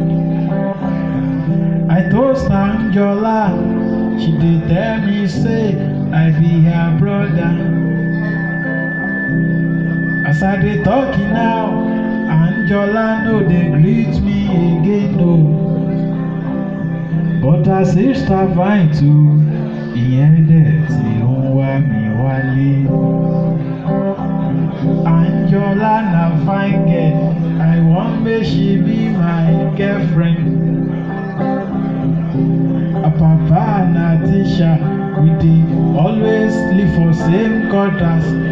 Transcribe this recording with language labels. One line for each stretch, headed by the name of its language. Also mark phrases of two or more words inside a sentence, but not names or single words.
Nigerian Pidgin: I toast Anjola, she dey tell me say I be her brother. As I dey talking now, Anjola no dey greet me again no. But her sister fine too,
Yoruba: ìyẹn dẹ̀ tí ó ń wá mi wálé.
Nigerian Pidgin: Anjola na fine girl, I want make she be my girlfriend. Her papa na teacher, we dey always live for same quarters.